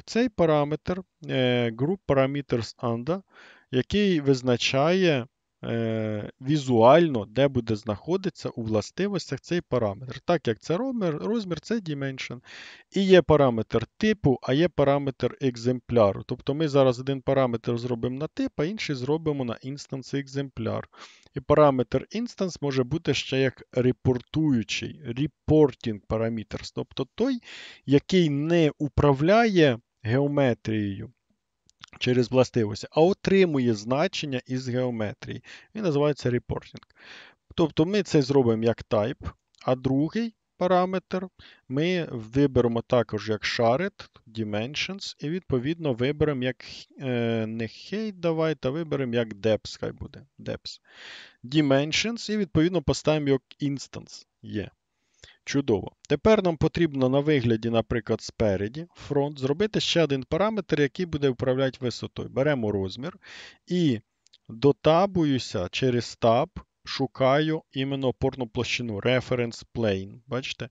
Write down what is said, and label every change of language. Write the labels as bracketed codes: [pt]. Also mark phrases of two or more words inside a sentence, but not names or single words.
[uk] Цей параметр Group Parameters Under, який визначає візуально, де буде знаходитися у властивостях цей параметр. Так як це розмір це dimension. І є параметр типу, а є параметр екземпляру. Тобто ми зараз один параметр зробимо на тип, а інший зробимо на інстанс екземпляр. І параметр instance може бути ще як репортуючий, [en] reporting parameters, [uk] тобто той, який не управляє геометрією через властивості, а отримує значення із геометрії. Він називається reporting. Тобто ми це зробимо як type, а другий параметр ми виберемо також як [en] shared, dimensions, [uk] і відповідно виберемо як не height, давайте, а виберемо як depth, хай буде. [en] Depth. Dimensions, [uk] і відповідно поставимо як instance. Є. Чудово. Тепер нам потрібно на вигляді, наприклад, спереді, фронт, зробити ще один параметр, який буде управляти висотою. Беремо розмір і дотабуюся через таб, шукаю іменно опорну площину, [en] reference plane, [uk] бачите?